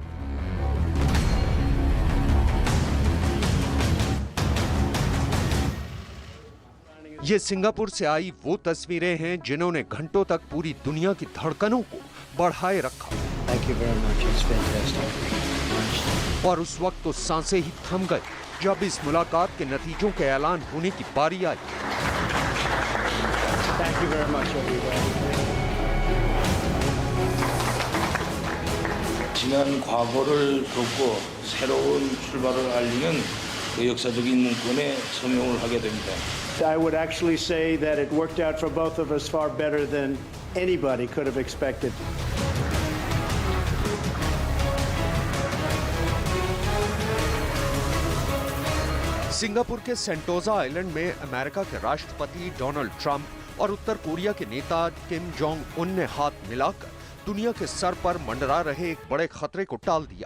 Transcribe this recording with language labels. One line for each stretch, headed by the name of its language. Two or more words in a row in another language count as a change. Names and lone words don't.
Hindi: ये सिंगापुर से आई वो तस्वीरें हैं जिन्होंने घंटों तक पूरी दुनिया की धड़कनों को बढ़ाए रखा। और उस वक्त तो सांसें ही थम गई जब इस मुलाकात के नतीजों के ऐलान होने की बारी आई।
Korean: 지난 과거를 덮고 새로운 출발을 알리는 그 역사적인 문건에 서명을 하게 됩니다.
English: I would actually say that it worked out for both of us far better than anybody could have expected.
Hindi: सिंगापुर के सेंटोजा आइलैंड में अमेरिका के राष्ट्रपति डोनाल्ड ट्रंप और उत्तर कोरिया के नेता किम जोंग उन ने हाथ मिलाकर दुनिया के सर पर मंडरा रहे एक बड़े खतरे को टाल दिया।